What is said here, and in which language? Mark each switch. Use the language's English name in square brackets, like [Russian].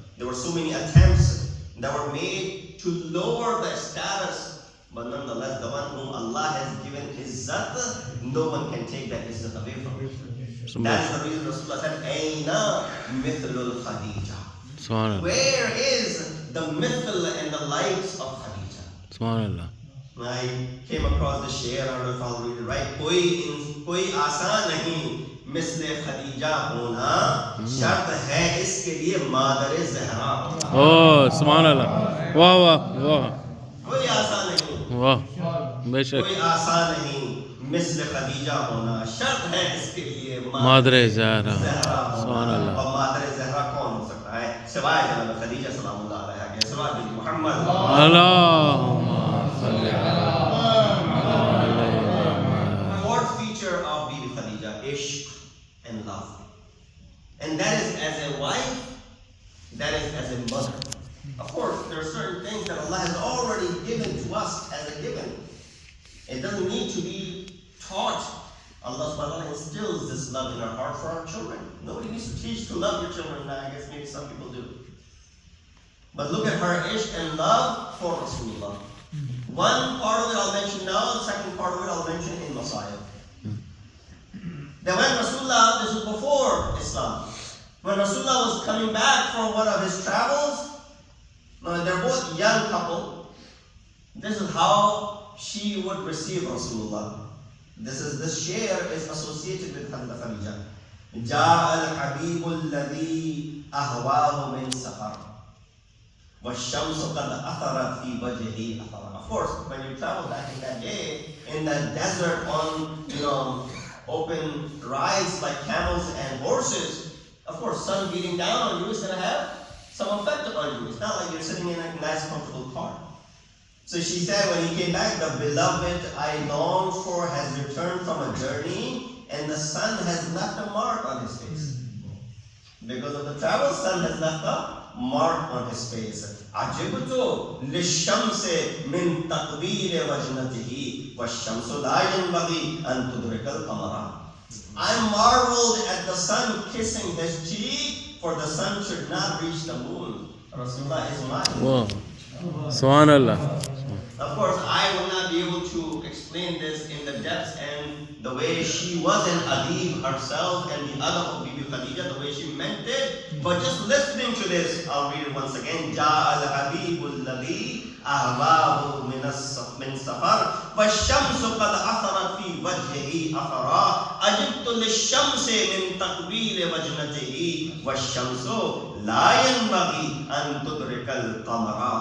[English] There were so many attempts that were made to lower the status, but nonetheless, the one whom Allah has given izzat, no one can take that izzat away from him. That is the reason Rasulullah said, [Arabic] "Aina mithlul Khadija." [English] Where is the mithl and the likes of Khadija? Subhanallah. I came across the share, I don't know if I'll read it right. [Hindi] Koi आसान नहीं मिस्ले खदीजा होना, शर्त है इसके लिए मादर ज़हरा होना. [English] Oh, Subhanallah. Wow, wow, wow. [Hindi] कोई आसान नहीं. Wow. बेशक. कोई आसान नहीं मिस्ले खदीजा होना, शर्त है इसके लिए मादर ज़हरा. [English] Subhanallah. [Hindi] और मादर ज़हरा कौन हो सकता है सिवाय जनाब खदीजा सलामुल्लाह अलैहा के, सिवाय बीबी Mohammad. [Arabic] Allahumma salli [English] Fourth feature of Bibi Khadija, ishq and love. And that is as a wife, that is as a mother. Of course, there are certain things that Allah has already given to us as a given. It doesn't need to be taught. Allah subhanahu wa ta'ala instills this love in our heart for our children. Nobody needs to teach to love your children now. I guess maybe some people do. But look at her ishq and love for Rasulullah. One part of it I'll mention now, the second part of it I'll mention in Messiah. That when Rasulullah, this was before Islam, when Rasulullah was coming back from one of his travels, they're both young couple, this is how she would receive Rasulullah. This share is associated with Khadija. [Arabic] جاء الحبيب الذي أهواه من سفر والشمس قد أثرت في وجهه أثرا. [English] Of course, when you travel back in that day, in the desert on open rides like camels and horses, of course, sun beating down on you is going to have some effect on you. It's not like you're sitting in a nice, comfortable car. So she said when he came back, the beloved I longed for has returned from a journey, and the sun has left a mark on his face. Because of the travel, sun has left a mark on his face. [Arabic] عجبت للشمس من تقبيل وجنته والشمس لا ينبغي أن تدرك القمر. [English] I marveled at the sun kissing his cheek, for the sun should not reach the moon. Rasulullah is mine. Wow. Subhanallah. Of course, I will not be able to explain this in the depths and the way she was an adib herself and the adab of Bibi Khadija, the way she meant it. But just listening to this, I'll read it once again. [Arabic] جاء الحبيب الذي أهواه من سفر والشمس قد أثرت في وجهه أثرا عجبت للشمس من تقبيل وجنته والشمس لا ينبغي أن تدرك القمر.